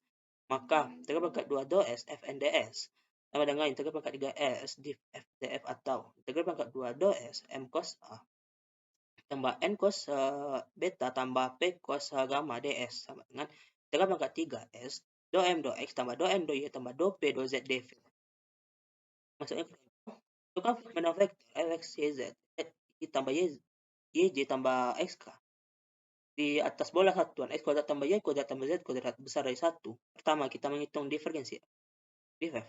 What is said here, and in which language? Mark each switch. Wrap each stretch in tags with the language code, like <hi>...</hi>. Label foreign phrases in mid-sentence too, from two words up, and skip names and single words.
<id>Maka, integral pangkat 2 do S Fn ds sama dengan integral pangkat 3 S div F df atau integral pangkat 2 do S M cos A tambah N cos beta tambah P cos gamma ds sama dengan integral pangkat 3 S do M do X tambah do N do Y tambah do P do Z dv. Maksudnya itu kan medan vektor Fx, YZ, Y tambah YJ tambah XK. Di atas bola satuan X kuadrat tambah Y kuadrat tambah Z kuadrat besar dari 1. Pertama, kita menghitung divergensi. Div F.</id>